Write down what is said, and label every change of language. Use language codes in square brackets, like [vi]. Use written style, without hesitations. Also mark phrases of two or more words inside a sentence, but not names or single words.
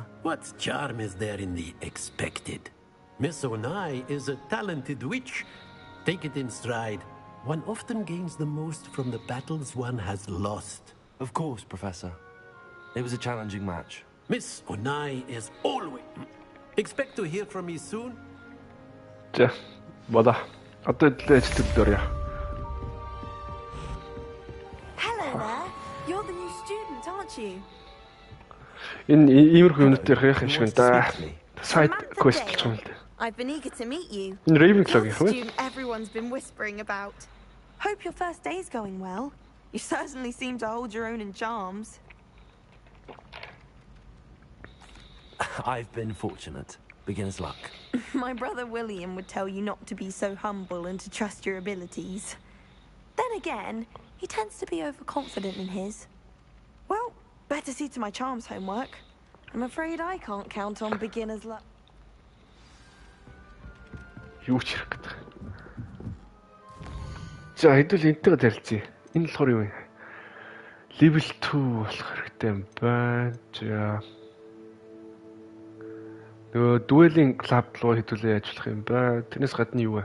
[en] What charm is there in the expected? Miss Onai is a talented witch. Take it in stride. One often gains the most from the battles one has lost. Of course, Professor. It was a challenging match. Miss Onai is always... Expect to hear from me soon? [mn] За, болоо. Одоо ажиллаж дөрөё. [en] Hello there. You're the new student, aren't you? [mn] Энэ иймэрхүү юмнуудын ярих юм шиг байна да. [en] Side quest [mn] гэж юм л дээ. [en] I've been eager to meet you. [mn] Энэ Ravenclaw [en] You're [mn] гэх [en] the [mn] юм. [en] student everyone's been whispering about. Hope your first day's going well. You certainly seem to hold your own in charms. I've been fortunate. Beginner's luck. My brother William would tell you not to be so humble and to trust your abilities. Then again, he tends to be overconfident in his. Well, better see to my charms homework. I'm afraid I can't count on beginner's luck. [mn] Юу ч хэрэг гэдэг. За, хэдүүл энтэйгээ зарилцъя. Энэ болохоор юу вэ? Level 2 болох хэрэгтэй юм байна. За. Нөгөө [en] dueling club [mn] руу хэдүүлээ ажиллах юм байна. Тэрнээс гадна юу вэ?